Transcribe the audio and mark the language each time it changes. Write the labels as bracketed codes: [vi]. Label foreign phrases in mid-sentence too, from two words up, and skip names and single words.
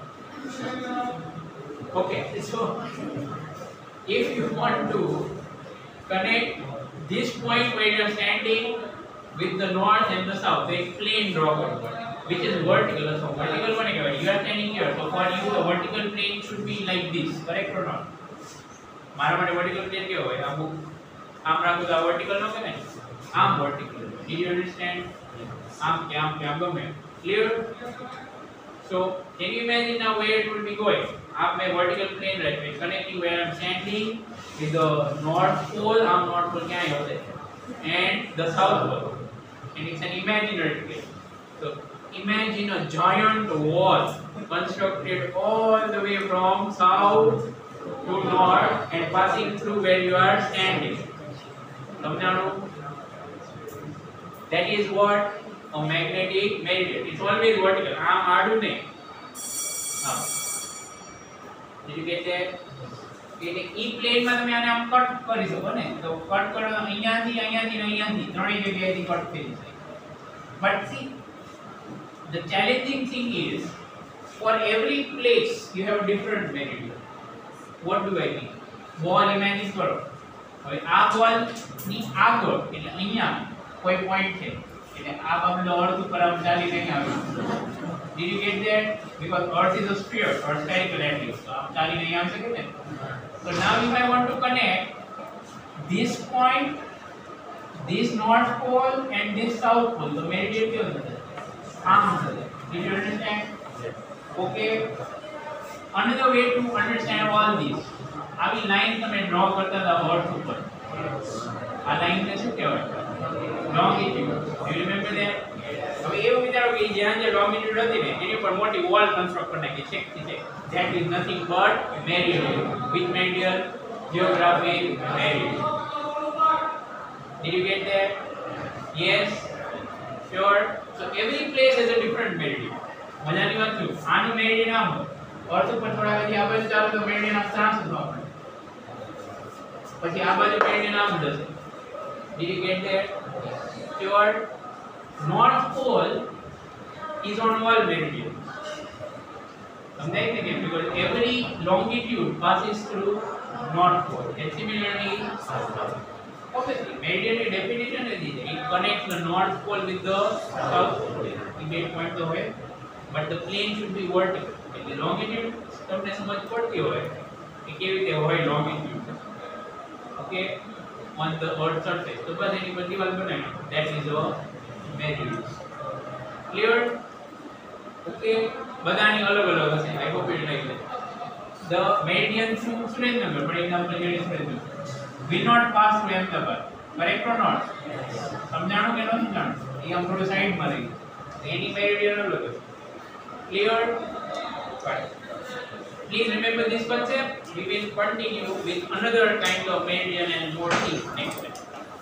[en] Okay, so if you want to connect this point where you are standing with the north and the south, a plane draw करवाना which is vertical. So vertical one you are standing here, so for you a vertical plane should be like this, correct or not? [gu] મારા માટે [en] vertical plane [gu] કેવો હોય? આમ રાખો તો આ vertical નો કહેવાય, આમ vertical. [en] Did you understand? [gu] આમ કે ગમે. [en] Clear? So can you imagine now where it will be going? [hi] आप में [en] vertical plane [hi] रहते हैं [en] connecting where I'm standing with the north pole. आम north pole [hi] क्या है होते हैं [en] and the south pole, and it's an imaginary plane. So imagine a giant wall constructed all the way from south to north and passing through where you are standing. That is what a magnetic meridian. It's always vertical. Did you get that? [gu] એટલે ઈ પ્લેનમાં તમે આને આમ કટ કરી શકો ને, તો કટ કરો અહીંયાથી અહીંયાથી ને અહીંયાથી ત્રણેય જગ્યાએથી કટ થઈ જશે. [en] But see, the challenging thing is, for every place you have different meridian. What do I mean? Ball imagine કરો. [gu] હવે આ બોલ ની આગળ એટલે અહીંયા કોઈ પોઈન્ટ છે, એટલે આ બાજુ અર્થ ઉપર આમ ચાલી નહીં આવે. [en] Did you get that? Because Earth is a sphere or spherical at least. [gu] So આમ ચાલી નહીં આવી શકે ને. [en] So now if I want to connect this point, this north pole and this south pole, the meridian [gu] કેવો થશે? આમ થશે. [en] Did you understand? Okay. Another way to understand all this, [gu] આવી લાઈન તમે ડ્રો કરતા હતા અર્થ ઉપર, આ લાઈનને શું કહેવાય? લોંગિટ્યુડ. [en] You remember that? [gu] હવે એવું વિચારો કે જ્યાં જે લોંગિટ્યુડ હતી ને એની ઉપર મોટી [en] wall construct [gu] કરી નાખી છે કે [en] that is nothing but meridian. Which meridian? Geographic meridian. Did you get that? Yes? Sure? So every place has a different meridian. [gu] મજાની વાત છે. આનું મેરિડિયન આમ અર્થ ઉપર થોડા પછી આ બાજુ ચાલો તો મેરિડિયન આમ ટ્રાન્સફર થવા પડે, પછી આ બાજુ મેરિડિયન આમ જશે. [en] Did you get that? Sure? North pole is on all meridians. [hi] समझाई थे क्या? [en] Because every longitude passes through north pole and similarly south pole. Obviously meridian [hi] की definition है दी है, [en] it connects the north pole with the south pole. [hi] ये एक point तो है, [en] but the plane should be vertical. The longitude [gu] તમને સમજ પડતી હોય કે કેવી રીતે હોય longitude, [en] okay, on the earth surface. [gu] તો બસ એની પર દિવાલ બનાવી, [en] that is a meridian. Clear? [gu] Okay, બધાની અલગ અલગ હશે. [en] I hope it like that. The meridian through Surendranagar, for example, here is Surendranagar, will not pass through Ahmedabad. Correct or not? [gu] સમજાણું કે નથી જાણું? એ આમ થોડું સાઈડમાં રહી, એની મેરિડિયન અલગ હશે. [en] Clear? Right. Please remember this concept. We will continue with another kind of meridian and more things next time.